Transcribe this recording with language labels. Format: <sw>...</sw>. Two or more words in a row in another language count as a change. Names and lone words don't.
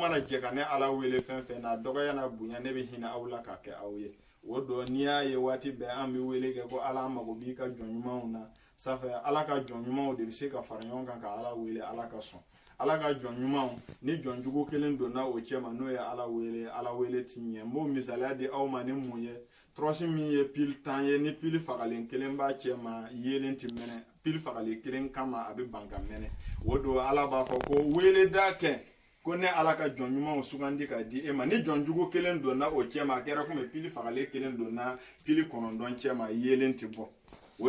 <bm>mana jɛ ka ne ala wele fɛn fɛn na dɔgɔya na bonya ne bɛ hinɛ aw la ka kɛ aw ye o don n'i y'a ye waati bɛɛ an bɛ wele kɛ ko ala mago b'i ka jɔn ɲumanw na sanfɛ ala ka jɔn ɲumanw de bɛ se ka fara ɲɔgɔn kan ka ala wele ala ka sɔn ala ka jɔn ɲumanw ni jɔn jugu kelen donna o cɛ ma n'o ye ala wele ti ɲɛ n b'o misaliya di aw ma ni mun ye trɔsi min ye pili 10 ye ni pili fagalen kelen b'a cɛ ma yelen ti mɛnɛ pili fagalen kelen kama a bɛ ban ka mɛnɛ o don ala b'a fɔ ko weleda kɛ ko ne ala ka jɔn ɲumanw sugandi ka di e ma ni jɔn jugu kelen donna o cɛ ma a kɛra komi pili fagalen kelen donna pili 9 cɛ ma yelen ti bɔ o</bm>